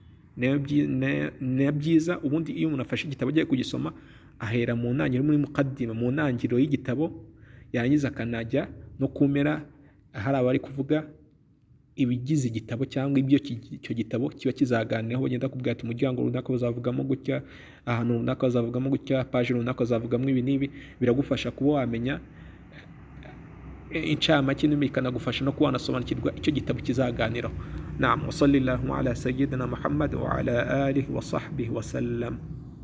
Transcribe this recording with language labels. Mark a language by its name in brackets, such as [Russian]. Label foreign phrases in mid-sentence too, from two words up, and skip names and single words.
[Kinyarwanda] Byiza ubundi iyo umuntu afashe igitabo agiye kugisoma ahera mu ntangiriro muri muqaddima mu ntangiriro y'igitabo yarangiza akanajya no kumera hari abari kuvuga ibigize igitabo cyangwa ibyo icyo gitabo kiba kizaganiraho bagenda kubwira ati umuryango runaka bazavugamo gutya ahantu runaka bazavugamo gutya page runaka bazavugamo ibi n'ibi biragufasha kuba wamenya incamake bikanagufasha no kuba wanasobanukirwa icyo gitabo kizaganiraho. [Arabic] نعم وصلى الله على سيدنا محمد وعلى آله وصحبه وسلم.